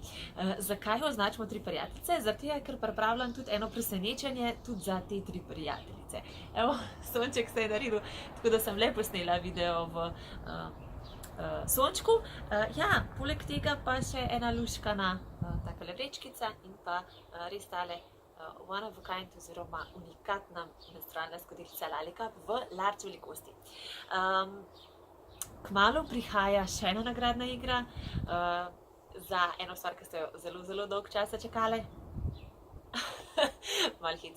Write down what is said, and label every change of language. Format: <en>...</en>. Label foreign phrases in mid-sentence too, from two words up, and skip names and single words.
<sl>Zakaj označimo 3 prijateljice? Zato, ker pripravljam tudi eno presenečenje tudi za te 3 prijateljice. Evo, sonček se je naredil, tako da sem le posnela video v sončku. Ja, poleg tega pa še ena luškana takale vrečkica in pa res tale</sl> <en>one of a kind</en> <sl>oziroma unikatna menstrualna skodelica Lalicup v large velikosti. Kmalu prihaja še ena nagradna igra za eno stvar, ki ste jo zelo, zelo dolgo časa čakali. Malo heca.</sl>